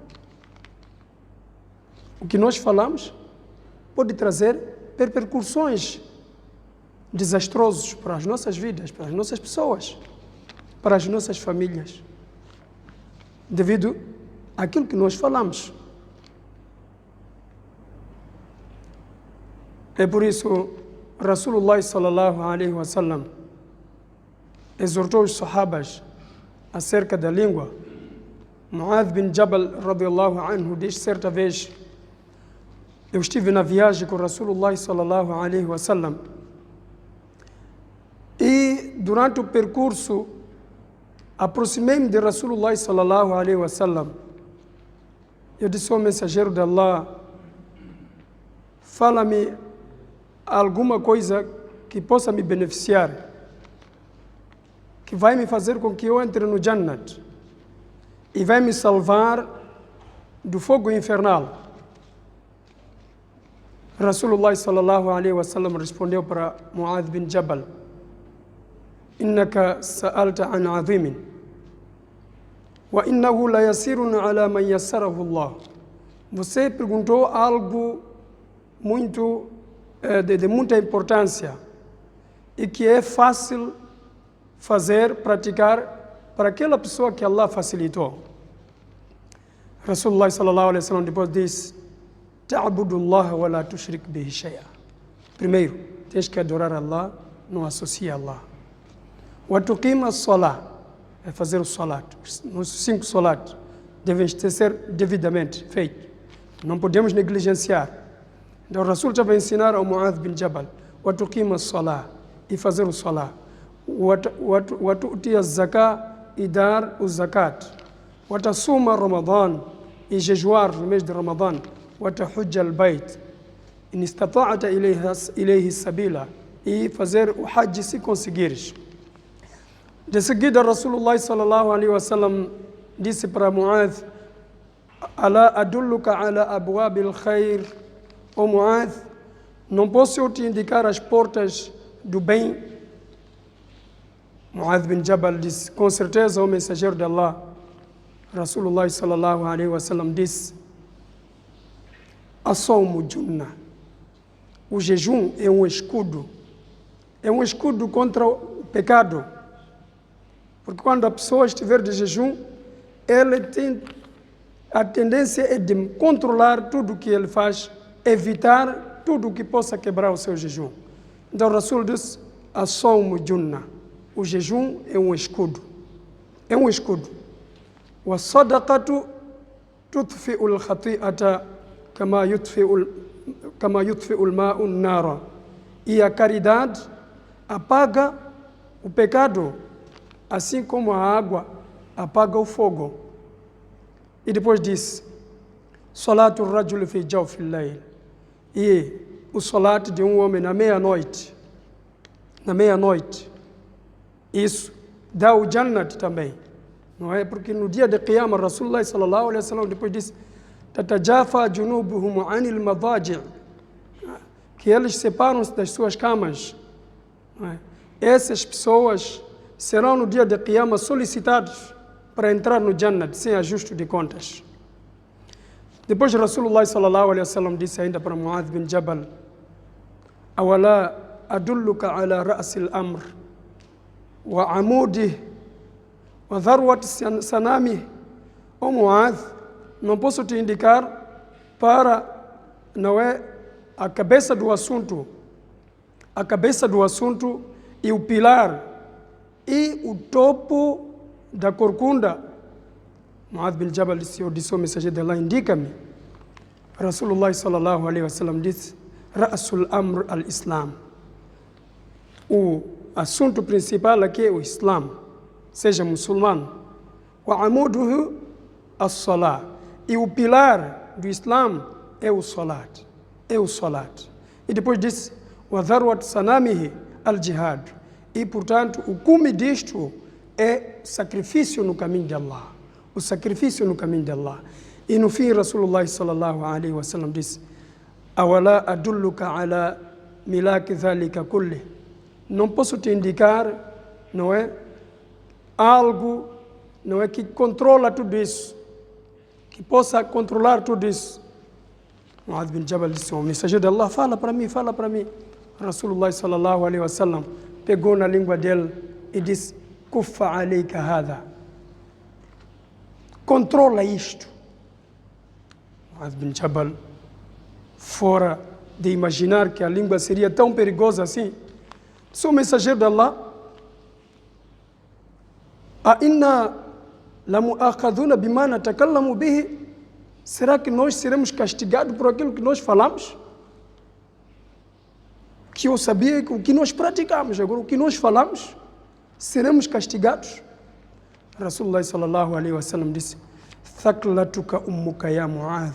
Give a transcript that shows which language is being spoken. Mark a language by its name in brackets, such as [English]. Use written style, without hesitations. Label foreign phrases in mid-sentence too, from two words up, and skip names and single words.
[Portuguese] O que nós falamos pode trazer repercussões desastrosas para as nossas vidas, para as nossas pessoas, para as nossas famílias, devido àquilo que nós falamos. É por isso [Arabic] رسول الله صلى الله عليه وسلم [Portuguese] exortou os sahabas acerca da língua. Mu'adh bin Jabal [Arabic] رضي الله عنه [Portuguese] diz certa vez: eu estive na viagem com [Arabic] رسول الله صلى الله عليه وسلم [Portuguese] e durante o percurso aproximei-me de [Arabic] رسول الله صلى الله عليه وسلم. [Portuguese] Eu disse ao mensageiro de Allah: fala-me alguma coisa que possa me beneficiar, que vai me fazer com que eu entre no Jannat e vai me salvar do fogo infernal. [Arabic] رسول الله صلى الله عليه وسلم [Portuguese] respondeu para [Arabic] Mu'adh bin Jabal: إنك سألت عن عظيم وإنه ليسير على من يسره الله. [Portuguese] Você perguntou algo muito de muita importância e que é fácil fazer, praticar para aquela pessoa que Allah facilitou. [Arabic] رسول الله صلى الله عليه وسلم [Portuguese] depois disse: [Arabic] تعبد الله ولا تشرك به شيئا. [Portuguese] Primeiro, tens que adorar Allah, não associa Allah. [Arabic] وتقيم الصلاة, [Portuguese] é fazer o salat. Os 5 salat devem ser devidamente feitos. Não podemos negligenciar. Então o Rasul estava a ensinar ao Mu'adh bin Jabal: [Arabic] وتقيم الصلاة, [Portuguese] e fazer o salat. [Arabic] وتؤتي الزكاة, [Portuguese] e dar o zakat. [Arabic] وتصوم رمضان, [Portuguese] e jejuar no mês de Ramadan. [Arabic] وتحج البيت إن استطعت إليه السبيل, [Portuguese] e fazer o hajj se conseguires. De seguida [Arabic] رسول الله صلى الله عليه وسلم [Portuguese] disse para [Arabic] Mu'adh: ألا أدلك على أبواب الخير. [Portuguese] O Mu'adh, não posso eu te indicar as portas do bem? Mu'adh bin Jabal disse: com certeza, o mensageiro de Allah. [Arabic] رسول الله صلى الله عليه وسلم disse: الصوم جنة. [Portuguese] O jejum é um escudo contra o pecado. Porque quando a pessoa estiver de jejum, ele tem a tendência é de controlar tudo o que ele faz, evitar tudo o que possa quebrar o seu jejum. Então o Rasul diz: [Arabic] الصوم جنة. [Portuguese] O jejum é um escudo. É um escudo. [Arabic] والصدقة تطفئ الخطيئة كما يطفئ الماء النار. [Portuguese] E a caridade apaga o pecado, assim como a água apaga o fogo. E depois diz: [Arabic] صلاة رجل في جوف الليل. [Portuguese] E o salat de um homem na meia-noite. Na meia-noite. Isso dá o Jannat também. Não é? Porque no dia de Qiyamah, [Arabic] رسول الله صلى الله عليه وسلم [Portuguese] depois disse: [Arabic] تتجافى جنوبهم عن المضاجع', [Portuguese] que eles separam-se das suas camas. Não é? Essas pessoas serão no dia de Qiyamah solicitados para entrar no Jannat sem ajuste de contas. [Arabic] Depois رسول الله صلى الله عليه وسلم [Portuguese] disse ainda para [Arabic] Mu'adh bin Jabal: أولا أدلك على رأس الأمر وعموده وذروة سنامه. [Portuguese] O Mu'adh, não posso te indicar para, não é, a cabeça do assunto e o pilar e o topo da corcunda. Mu'adh bin Jabal disse: eu disse ao mensageiro de Allah: indica-me. [Arabic] رسول الله صلى الله عليه وسلم disse: رأس الأمر الإسلام. [Portuguese] O assunto principal aqui é o Islam, seja muçulmano. [Arabic] وعموده الصلاة. [Portuguese] E o pilar do Islam é o salat. É o salat. E depois disse, [Arabic] وَذَرْوَةُ سَنَامِهِ الْجِهَادُ. [Portuguese] E, portanto, o cume disto é sacrifício no caminho de Allah. O sacrifício no caminho de Allah. E no fim, [Arabic] رسول الله صلى الله عليه وسلم disse, أَوَلَا أَدُلُّكَ عَلَى مِلَاكِ ذَلِكَ كُلِّهِ. [Portuguese] Não posso te indicar, não é, algo, não é, que controla tudo isso, que possa controlar tudo isso. Mu'adh bin Jabal disse, o mensageiro de Allah, fala para mim, fala para mim. [Arabic] رسول الله صلى الله عليه وسلم [Portuguese] pegou na língua dele e disse, [Arabic] كف عليك هذا. [Portuguese] Controla isto. Mu'adh bin Jabal, fora de imaginar que a língua seria tão perigosa assim, sou o mensageiro de Allah. [Arabic] أإنا لمؤاخذون بما نتكلم به. [Portuguese] Será que nós seremos castigados por aquilo que nós falamos? Que eu sabia que o que nós praticamos, agora o que nós falamos, seremos castigados? [Arabic] رسول الله صلى الله عليه وسلم disse, ثكلتك أمك يا معاذ.